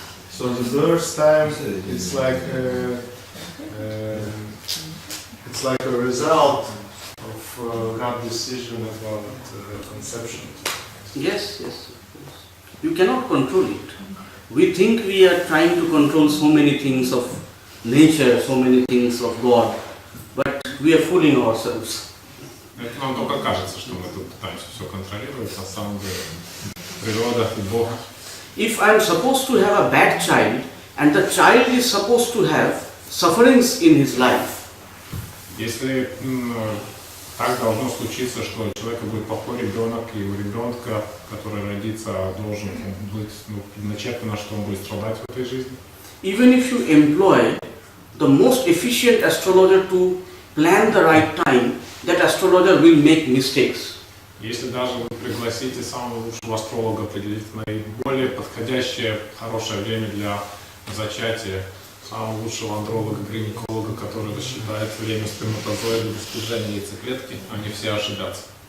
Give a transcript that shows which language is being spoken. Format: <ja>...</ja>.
<en>So the birth time, it's like a result of God's decision about conception. Yes. You cannot control it. We think we are trying to control so many things of nature, so many things of God, but we are fooling ourselves.</en> <ru>Это нам только кажется, что мы тут пытаемся все контролировать, на самом деле природа и Бог.</ru> <en>If I am supposed to have a bad child and the child is supposed to have sufferings in his life,</en> <ru>если так должно случиться, что у человека будет плохой ребенок, и у ребенка, который родится, должен быть начертано, что он будет страдать в этой жизни.</ru> <en>even if you employ the most efficient astrologer to plan the right time, that astrologer will make mistakes.</en> <ru>Если даже вы пригласите самого лучшего астролога, определить наиболее подходящее, хорошее время для зачатия, самого лучшего андролога, гинеколога, который рассчитает время сперматозоида, достижения яйцеклетки, они все ошибятся.</ru>